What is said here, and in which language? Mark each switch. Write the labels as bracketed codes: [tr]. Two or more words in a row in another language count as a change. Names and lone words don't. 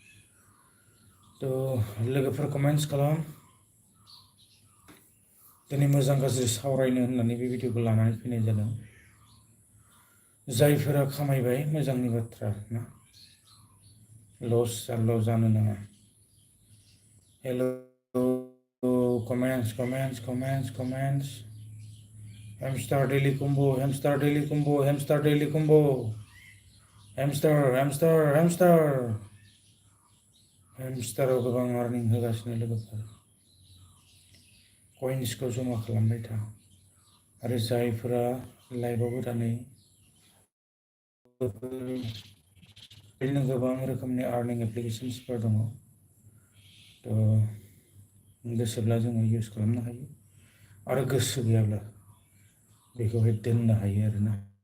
[brx] थ' लोगोफोर कमेन्ट्स खालाम। दिनै मोजां गाज्रि सावरायनो होननानै बे भिडिअखौ लानानै फैनाय जादों। जायफोरा खामायबाय मोजांनि बाथ्रा ना, लस जानो नाङा। [en] hello, comments comments comments comments. Hamster daily combo, Hamster daily combo, Hamster daily combo. हैमस्टार हैमस्टार हैमस्टार। [brx] हैमस्टाराव गोबां आर्निं होगासिनो लोगोफोर। कइन्सखौ जमा खालामबाय था। आरो जायफोरा लाइभआव गोदानै बेबायदिनो गोबां रोखोमनि आर्निं एप्लिकेशन्सफोर दङ थ' गोसोब्ला जोङो इउज खालामनो हायो आरो गोसो गैयाब्ला बेखौहाय दोननो हायो आरोना